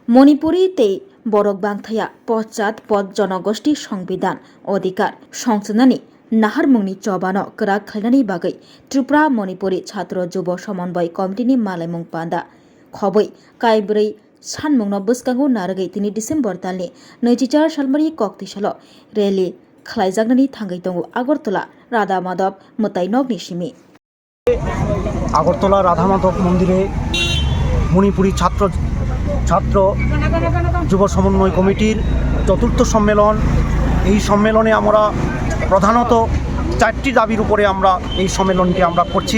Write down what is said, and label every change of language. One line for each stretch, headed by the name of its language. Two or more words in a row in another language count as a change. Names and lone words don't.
Kok Borok: मणिपुरीते बरक बांथाया पश्चात पद जनगोष्ठी संविधान अधिकार संशोधननि नाहारमुंनि चबानो करा खालायनायनि बागै त्रिपुरा मणिपुरी छात्र जुब समन्वय कमिटिनि मालायमुं पान्दा खबै कायब्रै सानमुंनो बसकांगौ नारगै 3 डिसेम्बर दाननि 24 सालमारि कक्तिसालो रेलि खालायजागनायनि थांगै दङ आगरतला राधा माधव मोताइनगनि सिमि
Bangla: আগরতলা রাধা মাধব মন্দিরে মণিপুরী ছাত্র যুব সমন্বয় কমিটির চতুর্থ সম্মেলন। এই সম্মেলনে আমরা প্রধানত 4টি দাবির উপরে আমরা এই সম্মেলনটি আমরা করছি।